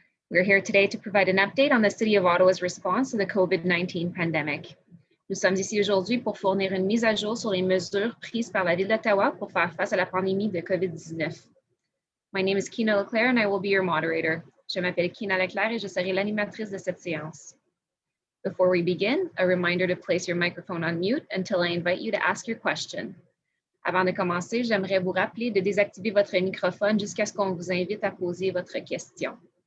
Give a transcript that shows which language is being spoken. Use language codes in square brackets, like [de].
[en] We're here today to provide an update on the City of Ottawa's response to the COVID-19 pandemic. [fr] Nous sommes ici aujourd'hui pour fournir une mise à jour sur les mesures prises par la Ville d'Ottawa pour faire face à la pandémie de COVID-19. [en] My name is Kina Leclerc and I will be your moderator. [fr] Je m'appelle Kina Leclerc et je serai l'animatrice de cette séance. [en] Before we begin, a reminder to place your microphone on mute until I invite you to ask your question. [fr] Avant de commencer, j'aimerais vous rappeler de désactiver votre microphone jusqu'à ce qu'on vous invite à poser votre question.